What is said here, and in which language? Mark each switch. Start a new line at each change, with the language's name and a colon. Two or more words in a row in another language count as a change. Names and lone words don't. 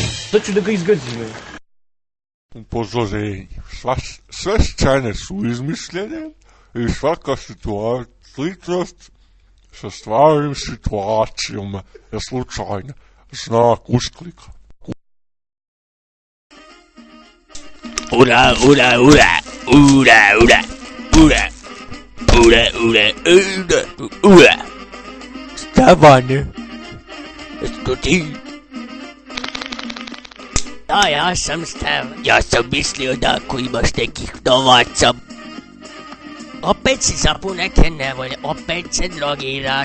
Serbian: Sad ću da ga izgazime. Upozorenje. Sve scene su izmišljene i svaka sličnost sa stvarnim situacijama je slučajna. Znak usklika. Ura, ura, ura, ura, ura, ura, ura, ura, ura, ura. Stefane, što ti? Da, ja sam Stevan. Ja sam mislio da ako imaš nekih novaca. Opet si zapu neke nevolje, opet se drogiraš.